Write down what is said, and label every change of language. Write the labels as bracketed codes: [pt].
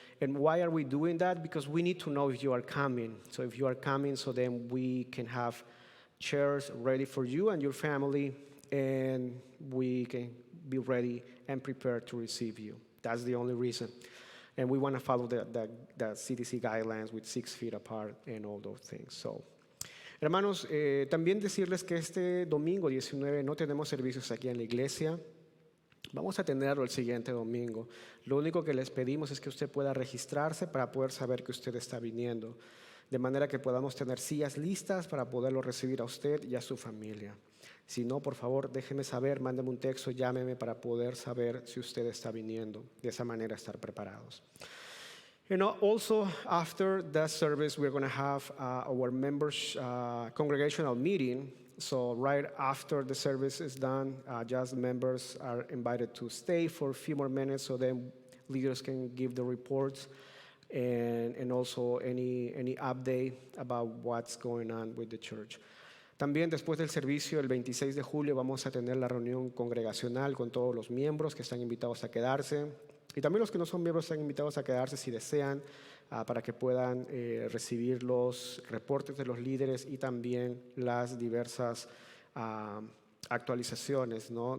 [en] And why are we doing that? Because we need to know if you are coming. So if you are coming, so then we can have chairs ready for you and your family, and we can be ready and prepared to receive you. That's the only reason. And we want to follow the CDC guidelines with 6 feet apart and all those things. [es] So, hermanos, también decirles que este domingo 19 no tenemos servicios aquí en la iglesia. Vamos a tenerlo el siguiente domingo. Lo único que les pedimos es que usted pueda registrarse para poder saber que usted está viniendo, de manera que podamos tener sillas listas para poderlo recibir a usted y a su familia. Si no, por favor, déjeme saber, mándeme un texto, llámeme para poder saber si usted está viniendo. De esa manera estar preparados. [en] Also, after that service, we're going to have our members' congregational meeting. So right after the service is done, just members are invited to stay for a few more minutes, so then leaders can give the reports and also any update about what's going on with the church. [es] También después del servicio, el 26 de julio, vamos a tener la reunión congregacional con todos los miembros que están invitados a quedarse. Y también los que no son miembros están invitados a quedarse si desean, para que puedan recibir los reportes de los líderes y también las diversas actualizaciones, ¿no?